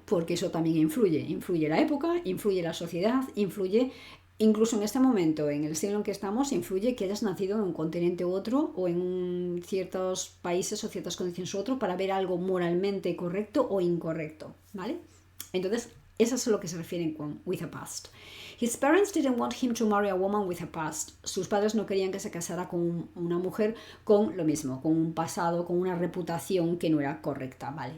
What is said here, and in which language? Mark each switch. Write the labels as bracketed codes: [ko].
[es] Porque eso también influye la época, influye la sociedad, influye incluso en este momento, en el siglo en que estamos, influye que hayas nacido en un continente u otro o en ciertos países o ciertas condiciones u otro para ver algo moralmente correcto o incorrecto, ¿vale? Entonces, eso es a lo que se refieren con [en] with a past. His parents didn't want him to marry a woman with a past. [es] Sus padres no querían que se casara con una mujer con lo mismo, con un pasado, con una reputación que no era correcta, ¿vale?